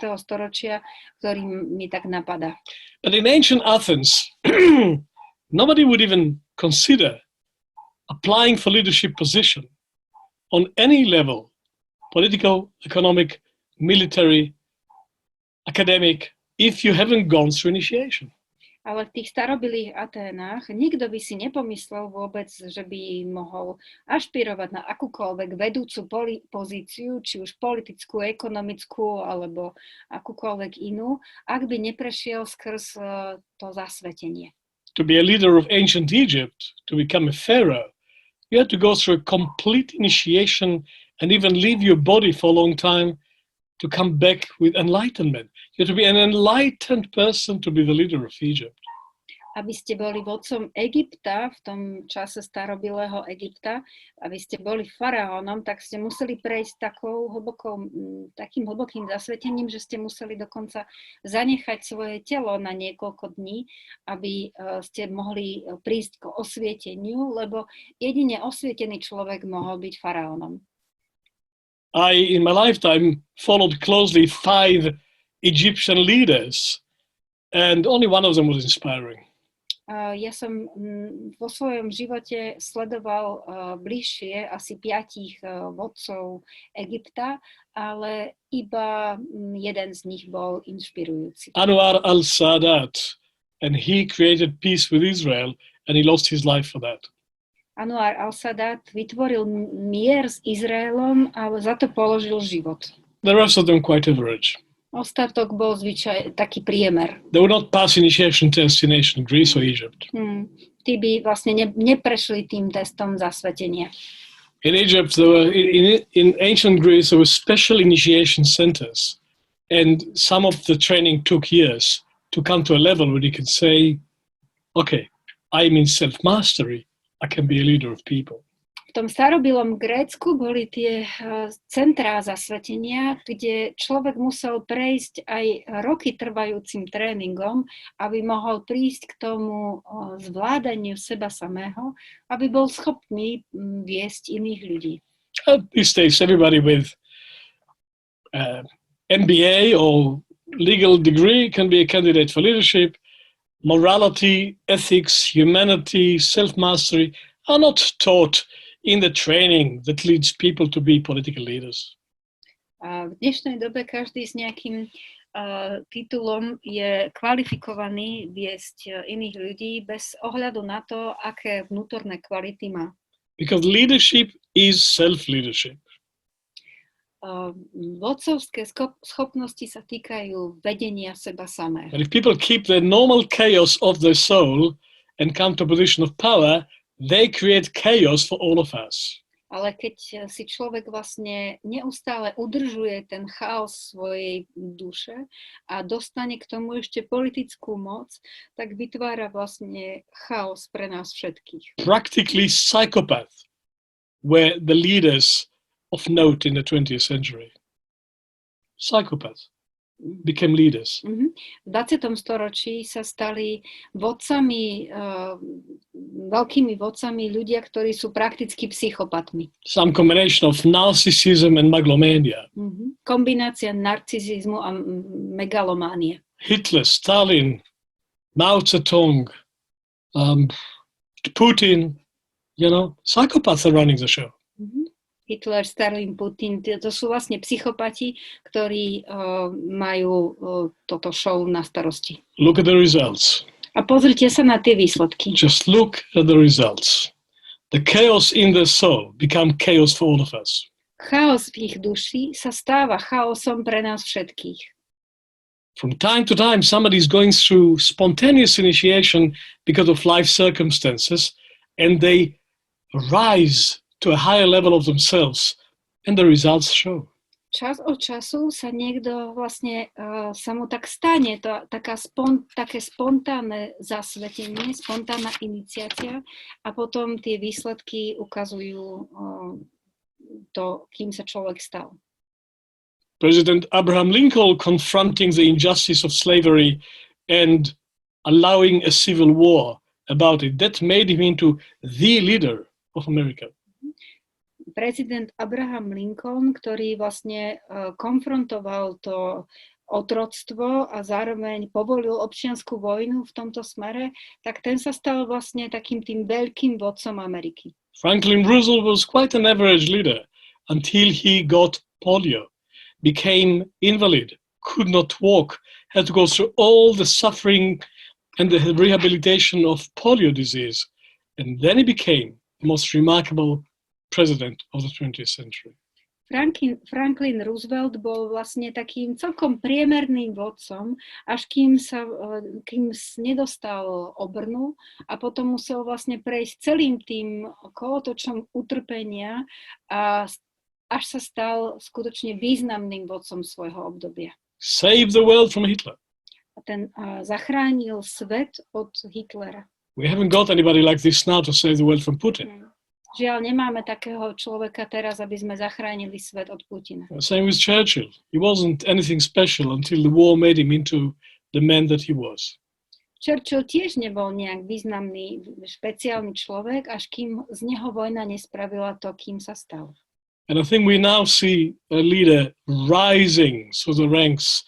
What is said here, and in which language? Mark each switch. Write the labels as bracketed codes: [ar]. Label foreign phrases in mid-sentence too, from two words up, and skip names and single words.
[sk] storočia, ktorý mi tak napadá. [en] But in ancient Athens, nobody would even consider applying for leadership position on any level, political, economic, military, academic, if you haven't gone through initiation. [sk] Ale v tých starobilých Aténách nikto by si nepomyslel vôbec, že by mohol ašpirovať na akúkoľvek vedúcu pozíciu, či už politickú, ekonomickú, alebo akúkoľvek inú, ak by neprešiel skrz to zasvetenie. [en] To be a leader of ancient Egypt, to become a pharaoh, you had to go through a complete initiation and even leave your body for a long time to come back with enlightenment. You have to be an enlightened person to be the leader of Egypt. [sk] Aby ste boli vodcom Egypta, v tom čase starobilého Egypta, aby ste boli faraónom, tak ste museli prejsť takým hlbokým zasvetením, že ste museli dokonca zanechať svoje telo na niekoľko dní, aby ste mohli prísť k osvieteniu, lebo jedine osvietený človek mohol byť faraónom. [en] I, in my lifetime, followed closely 5 Egyptian leaders, and only one of them was inspiring. [sk] Ja som vo svojom živote sledoval bližšie asi 5 vodcov Egypta, ale iba jeden z nich bol inšpirujúci. [en] Anwar al-Sadat, and he created peace with Israel, and he lost his life for that. [sk] Anwar al-Sadat vytvoril mier s Izraelom a za to položil život. [en] The rest of them quite average. [sk] Ostatok bol taký priemer. [en] They would not pass initiation tests in ancient Greece or Egypt. [sk] Tí by vlastne neprešli tým testom zasvetenia. [en] In Egypt, there were, in ancient Greece, there were special initiation centers, and some of the training took years to come to a level where you can say, okay, I'm in self-mastery, I can be a leader of people. [sk] V tom starobilom Grécku boli tie centrá zasvetenia, kde človek musel prejsť aj roky trvajúcim tréningom, aby mohol prísť k tomu zvládaniu seba samého, aby bol schopný viesť iných ľudí. [en] These days, everybody with MBA or legal degree can be a candidate for leadership. Morality, ethics, humanity, self-mastery are not taught in the training that leads people to be political leaders. [sk] A v dnešnej dobe každý s nejakým titulom je kvalifikovaný viesť iných ľudí bez ohľadu na to, aké vnútorné kvality má. [en] Because leadership is self-leadership. [sk] Vodcovské schopnosti sa týkajú vedenia seba samého. [en] But if people keep the normal chaos of their soul and come to a position of power, they create chaos for all of us. [sk] Ale keď si človek vlastne neustále udržuje ten chaos svojej duše a dostane k tomu ešte politickú moc, tak vytvára vlastne chaos pre nás všetkých. [en] Practically psychopaths were the leaders of note in the 20th century. Psychopaths became leaders. [sk] V 20. storočí sa stali vodcami, veľkými vodcami ľudia, ktorí sú prakticky psychopatmi. [en] Some combination of narcissism and megalomania. [sk] Kombinácia narcizizmu a megalománie. [en] Hitler, Stalin, Mao Zedong, Putin, psychopaths are running the show. [sk] Hitler, Stalin, Putin, to sú vlastne psychopati, ktorí majú toto show na starosti. [en] Look at the results. [sk] A pozrite sa na tie výsledky. [en] Just look at the results. The chaos in their soul become chaos for all of us. [sk] Chaos v ich duši sa stáva chaosom pre nás všetkých. [en] From time to time, somebody is going through spontaneous initiation because of life circumstances, and they rise to a higher level of themselves, and the results show. [sk] Čas od času sa niekto vlastne, sa mu tak stane, také spontánne zasvetenie, spontánna iniciácia a potom tie výsledky ukazujú to, kým sa človek stal. [en] President Abraham Lincoln confronting the injustice of slavery and allowing a civil war about it, that made him into the leader of America. [sk] Prezident Abraham Lincoln, ktorý vlastne konfrontoval to otroctvo a zároveň povolil občiansku vojnu v tomto smere, tak ten sa stal vlastne takým tým veľkým vodcom Ameriky. [en] Franklin Roosevelt was quite an average leader until he got polio, became invalid, could not walk, had to go through all the suffering and the rehabilitation of polio disease, and then he became the most remarkable president of the 20th century. [sk] Franklin Roosevelt bol vlastne takým celkom priemerným vodcom, až kým nedostal obrnu a potom musel vlastne prejsť celým tým kolotočom utrpenia a až sa stal skutočne významným vodcom svojho obdobia. [en] Save the world from Hitler. [sk] A ten zachránil svet od Hitlera. [en] We haven't got anybody like this now to save the world from Putin. [sk] Žiaľ, nemáme takého človeka teraz, aby sme zachránili svet od Putina. [en] Same with Churchill. He wasn't anything special until the war made him into the man that he was. [sk] Churchill tiež nebol nejak významný, špeciálny človek, až kým z neho vojna nespravila to, kým sa stal. [en] And I think we now see a leader rising through the ranks.